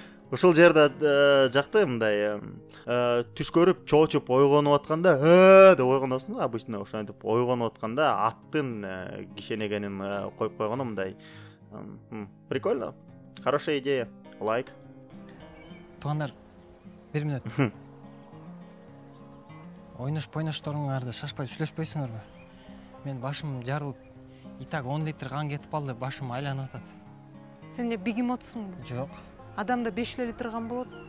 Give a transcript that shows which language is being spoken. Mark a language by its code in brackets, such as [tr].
[ky] ушул жерде жакты мындай түш көрүп чоочуп ойгонуп атканда деп ойгоносуң обычно ошентип ойгонуп атканда аттын кишенегенин коюп койгону мындай. [ru] Прикольно, хорошая идея, лайк. [ky] Туугандар, 1 мүнөт. Ойношторуңарды шашпай сүйлөшпөйсүңөрбү? Мен башым жарылып, итак 10 литр кан кетип калды, башым айланып атат. Сен де бегемотсуңбу? Жок. Адамда 5 литр кан болот.